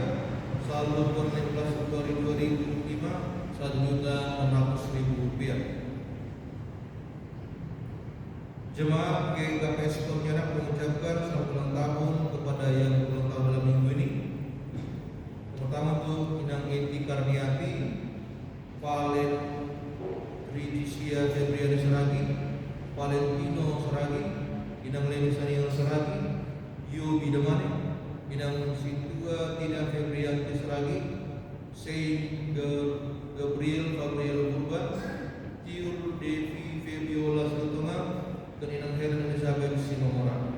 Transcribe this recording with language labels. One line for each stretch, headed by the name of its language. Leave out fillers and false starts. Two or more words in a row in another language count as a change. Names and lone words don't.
Indonesian: Saldo per 15 Februari 2005 Rp1.600.000. Jemaat GKPS Pontianak mengucapkan selamat ulang tahun kepada yang ulang tahun dalam minggu ini. Pertama untuk Inang Eti Karniati, Valen Ridisia Febriani Saragi, Valentino Saragi, Inang Leni Saniel Saragi, Yobi Demane, Inang Situa Tina Febrianti Saragi, Saint Gabriel Gabriel Purba, Tiur Devi Febiola Sutonga, dan Inang Helen Elizabeth Sinomora.